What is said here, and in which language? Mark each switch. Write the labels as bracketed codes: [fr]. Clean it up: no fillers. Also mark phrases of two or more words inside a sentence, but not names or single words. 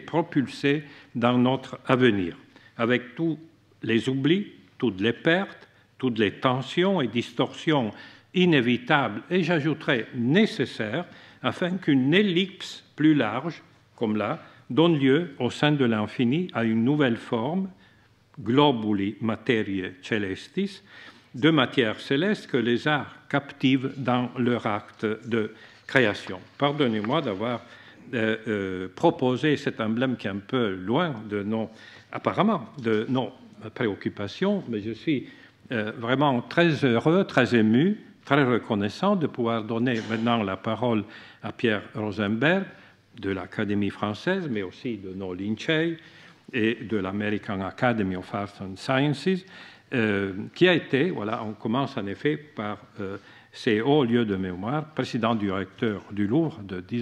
[fr] propulser dans notre avenir, avec tous les oublis, toutes les pertes, toutes les tensions et distorsions inévitables et j'ajouterais nécessaires, afin qu'une ellipse plus large, comme là, donne lieu au sein de l'infini à une nouvelle forme, [la] globuli materiae celestis, [fr] de matière céleste que les arts captivent dans leur acte de création. Pardonnez-moi d'avoir proposé cet emblème qui est un peu loin de apparemment, de nos préoccupations, mais je suis vraiment très heureux, très ému, très reconnaissant de pouvoir donner maintenant la parole à Pierre Rosenberg de l'Académie française, mais aussi de nos Lincei et de l'American Academy of Arts and Sciences, qui a été, voilà, on commence en effet par ces hauts lieux de mémoire, président directeur du Louvre de